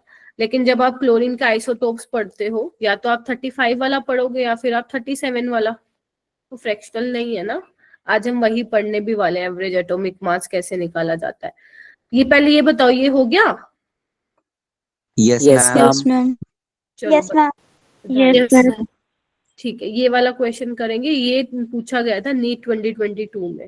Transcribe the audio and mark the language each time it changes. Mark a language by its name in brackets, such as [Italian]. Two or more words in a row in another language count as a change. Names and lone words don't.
[Hindi] लेकिन जब आप क्लोरीन के आइसोटोप्स पढ़ते हो, या तो आप 35 वाला पढ़ोगे या फिर आप 37 वाला, तो फ्रैक्शनल नहीं है ना? आज हम वही पढ़ने भी वाले हैं, [English] average atomic mass [Hindi] कैसे निकाला जाता है। ये पहले ये बताओ, ये हो गया? [English] Yes, Yes, ma'am. Yes, ma'am. [Hindi] चलो [English] Yes, ma'am. Yes, Yes. ma'am. [Hindi] ठीक है, ये वाला क्वेश्चन करेंगे, ये पूछा गया था नीट 2022 में।